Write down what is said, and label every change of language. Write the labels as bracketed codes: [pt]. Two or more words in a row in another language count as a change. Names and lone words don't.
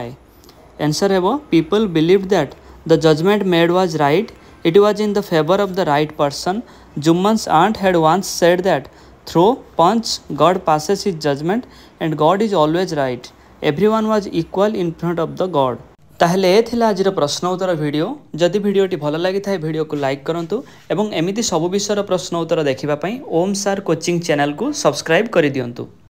[en] Answer हेबो people believed that the judgment made was right. It was in the favor of the right person. Jumman's aunt had once said that through punch God passes his judgment and God is always right. Everyone was equal in front of the God. [or] ତାହାଲେ ଏ ଥିଲା ଆଜିର ପ୍ରଶ୍ନ ଉତ୍ତର ଭିଡିଓ। ଯଦି ଭିଡିଓଟି ଭଲ ଲାଗି ଥାଏ ଭିଡିଓ କୁ ଲାଇକ କରନ୍ତୁ ଏବଂ ଏମିତି ସବୁ ବିଷୟର ପ୍ରଶ୍ନ ଉତ୍ତର ଦେଖିବା ପାଇଁ ଓମ ସାର କୋଚିଂ ଚ୍ୟାନେଲ କୁ ସବସ୍କ୍ରାଇବ କରି ଦିଅନ୍ତୁ.